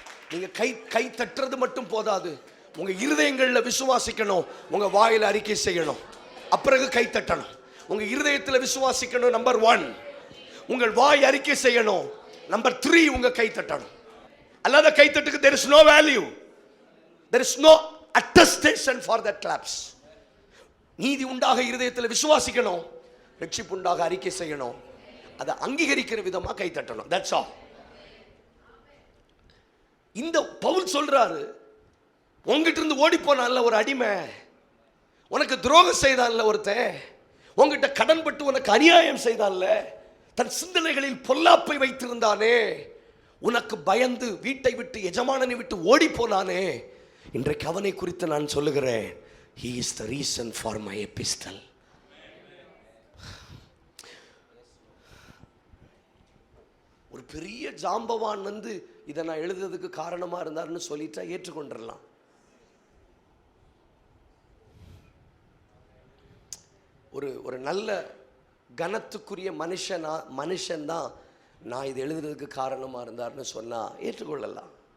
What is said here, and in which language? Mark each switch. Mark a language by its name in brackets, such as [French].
[Tamil] நீங்க கை தட்டுறது மட்டும் போதாது, உங்க இருதயங்கள்ல விசுவாசிக்கணும், உங்க வாயில அறிக்கை செய்யணும், அப்புறம் கை தட்டணும். உங்க இருதயத்துல விசுவாசிக்கணும், நம்பர் 1. உங்கள் வாய் அறிக்கை செய்யணும், நம்பர் 3 உங்க கை தட்டணும். அல்லாத கை தட்டுக்கு [English] there is no value, there is no attestation for that claps. [Tamil] நீதி உண்டாக இருதயத்தில் விசுவாசிக்கணும், ரட்சிப்புண்டாக அறிக்கை செய்யணும், அதை அங்கீகரிக்கிற விதமா கை தட்டணும். [English] That's all. [Tamil] இந்த பவுல் சொல்றாரு, உங்ககிட்ட இருந்து ஓடி போனான்ல ஒரு அடிமை, உனக்கு துரோகம் செய்தான்ல ஒருத்தன், உங்ககிட்ட கடன்பட்டு உனக்கு அநியாயம் செய்தான்ல, தன் சிந்தனைகளில் பொல்லாப்பை வைத்திருந்தானே, உனக்கு பயந்து வீட்டை விட்டு எஜமானனை விட்டு ஓடி போனானே, இன்றைக்கு அவனை குறித்து நான் சொல்லுகிறேன். [English] He is the reason for my epistle. [Tamil] ஒரு பெரிய ஜாம்பவான் வந்து இதை நான் எழுதுறதுக்கு காரணமா இருந்தாருன்னு சொல்லிட்டா ஏற்றுக்கொண்டிடலாம். ஒரு நல்ல கனத்துக்குரிய மனுஷன் தான் நான் இது எழுதுறதுக்கு காரணமா இருந்தாருன்னு சொன்னா ஏற்றுக்கொள்ளலாம்.